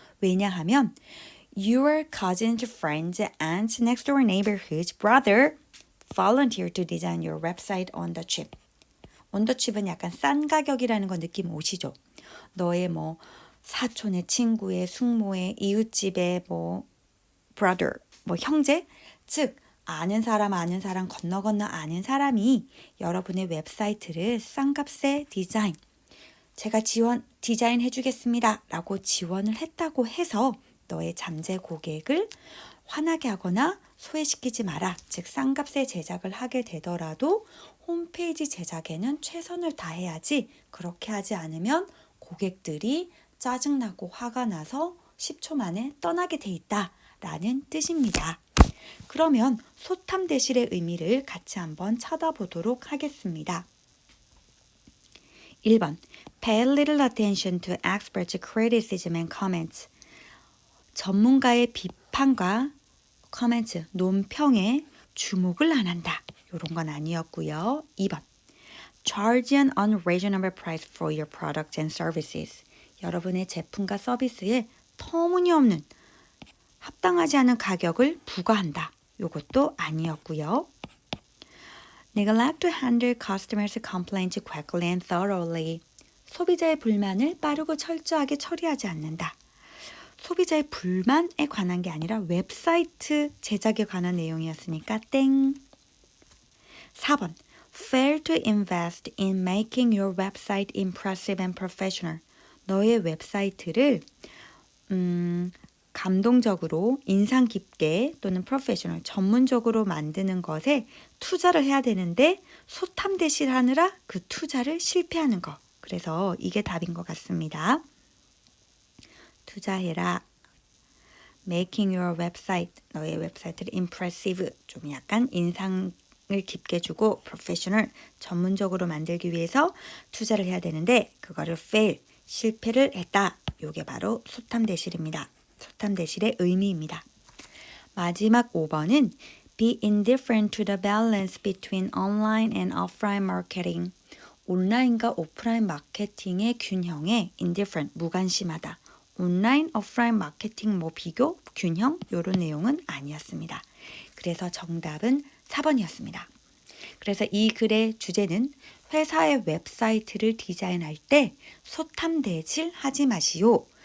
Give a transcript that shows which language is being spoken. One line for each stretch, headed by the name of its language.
Korean: 왜냐하면
English: your cousin's friend's aunt's next door neighborhood's brother volunteered to design your website on the chip. on the chip
Korean: 은 약간 싼 가격이라는 거 느낌 오시죠? 너의 뭐 사촌의 친구의 숙모의 이웃집의 뭐 brother, 뭐 형제, 즉 아는 사람 건너 아는 사람이 여러분의 웹사이트를 싼 값에 제가 디자인해 주겠습니다 라고 지원을 했다고 해서 너의 잠재 고객을 화나게 하거나 소외시키지 마라. 즉 싼 값에 제작을 하게 되더라도 홈페이지 제작에는 최선을 다해야지, 그렇게 하지 않으면 고객들이 짜증나고 화가 나서 10초 만에 떠나게 돼 있다 라는 뜻입니다. 그러면 소탐대실의 의미를 같이 한번 찾아보도록 하겠습니다.
English: 1번 Pay little attention to experts' criticism and comments.
Korean: 전문가의 비판과 comments, 논평에 주목을 안 한다. 이런 건 아니었고요.
English: 2번 Charge an unreasonable price for your products and services.
Korean: 여러분의 제품과 서비스에 터무니없는 합당하지 않은 가격을 부과한다. 이것도 아니었고요.
English: Neglect to handle customers' complaints quickly and thoroughly.
Korean: 소비자의 불만을 빠르고 철저하게 처리하지 않는다. 소비자의 불만에 관한 게 아니라 웹사이트 제작에 관한 내용이었으니까 땡.
English: 4번 Fail to invest in making your website impressive and professional.
Korean: 너의 웹사이트를 감동적으로 인상 깊게 또는 프로페셔널 전문적으로 만드는 것에 투자를 해야 되는데 소탐대실하느라 그 투자를 실패하는 거. 그래서 이게 답인 것 같습니다. 투자해라.
English: Making your website,
Korean: 너의 웹사이트를 impressive, 좀 약간 인상을 깊게 주고 professional, 전문적으로 만들기 위해서 투자를 해야 되는데 그거를 fail, 실패를 했다. 이게 바로 소탐대실입니다. 소탐대실의 의미입니다. 마지막 5번은
English: Be indifferent to the balance between online and offline marketing.
Korean: 온라인과 오프라인 마케팅의 균형에 indifferent, 무관심하다. 온라인, 오프라인 마케팅 비교, 균형 이런 내용은 아니었습니다. 그래서 정답은 4번이었습니다. 그래서 이 글의 주제는 회사의 웹사이트를 디자인할 때 소탐대실 하지 마시오.